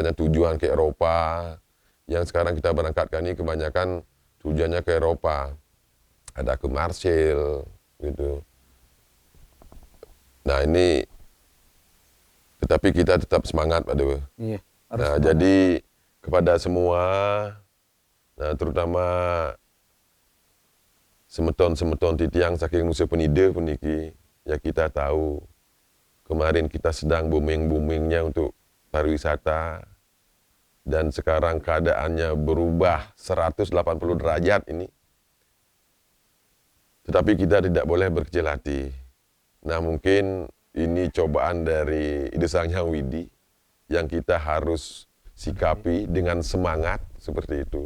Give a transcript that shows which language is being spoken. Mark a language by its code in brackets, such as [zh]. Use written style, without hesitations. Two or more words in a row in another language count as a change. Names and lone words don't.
[id] Misalnya tujuan ke Eropa, yang sekarang kita berangkatkan ini kebanyakan tujuannya ke Eropa. Ada ke Marseille, gitu. Nah ini, tetapi kita tetap semangat, Pak Dewa. Iya, harus Nah, semangat. jadi kepada semua, nah terutama [ban] semeton-semeton titiang saking [id] Nusa Penida puniki, ya kita tahu kemarin kita sedang booming-boomingnya untuk pariwisata, dan sekarang keadaannya berubah 180 derajat ini. Tetapi kita tidak boleh berkecil hati. Nah mungkin ini cobaan dari Ide Sang Hyang Widi yang kita harus sikapi dengan semangat seperti itu.